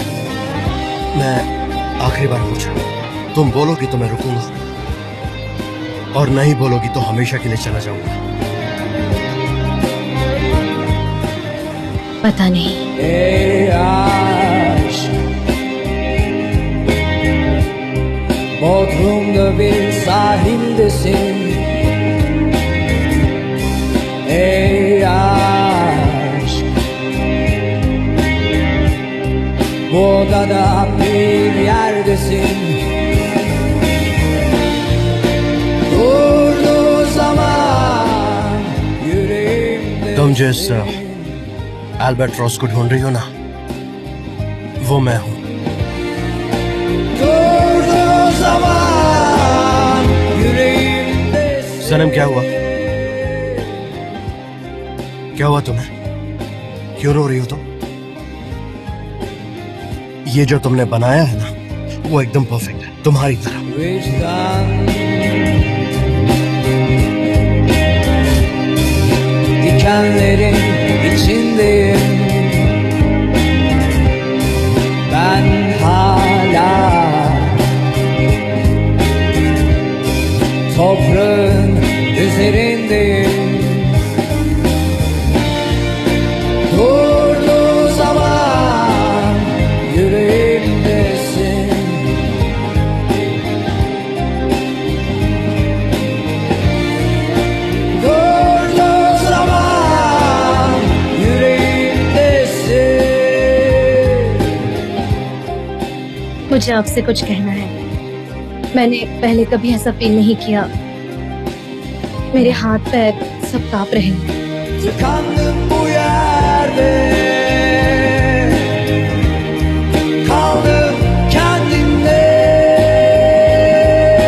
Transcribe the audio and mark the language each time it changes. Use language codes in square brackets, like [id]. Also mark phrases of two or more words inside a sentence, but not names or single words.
[hi] मैं आखिरी बार पूछ रहा हूँ, तुम बोलोगी तो मैं रुकूंगा, और नहीं बोलोगी तो हमेशा के लिए चला जाऊंगा। पता नहीं। [tr] Bodrum'da bir sahildesin. Ey aşk, bu odada bir yerdesin. Durduğu zaman yüreğimde. [hi] तुम जिस अल्बाट्रॉस को ढूंढ रही हो ना, वो मैं हूँ। सनम, क्या हुआ? क्या हुआ तुम्हें? क्यों रो रही हो तुम? ये जो तुमने बनाया है ना, वो एकदम परफेक्ट है, तुम्हारी तरह। [tr] Dikenlerin içindeyim. Ben hala toprağın üzerindeyim. Durduğu zaman yüreğimdesin. Durduğu zaman yüreğimdesin. [hi] मुझे आपसे कुछ कहना है। मैंने पहले कभी ऐसा फील नहीं किया। मेरे हाथ पैर सब कांप रहे हैं। [tr] Tıkandım bu yerde. Kaldım kendimde.